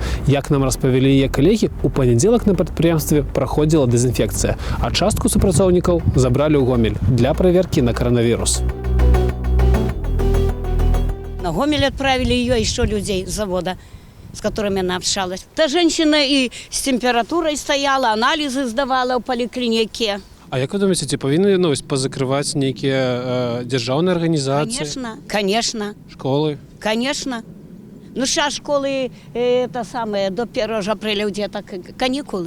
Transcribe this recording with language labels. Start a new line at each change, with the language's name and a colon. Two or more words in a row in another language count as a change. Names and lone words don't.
Belarusian: Як нам распавялі яе калегі, у панядзелак на прадпрыемстве праходзіла дэзінфекцыя, а частку супрацоўнікаў забралі ў Гомель для праверкі на каранавірус.
Russian: На Гомель отправили ее еще людей с завода, с которыми она общалась. Та женщина и с температурой стояла, анализы сдавала в поликлинике.
Belarusian: А як вы думаеце, ці павінны пазакрываць нейкія дзяржаўныя арганізацыі?
Russian: Конечно, конечно. Школы? Конечно. Ну, сейчас школы до 1 апреля где-то каникулы.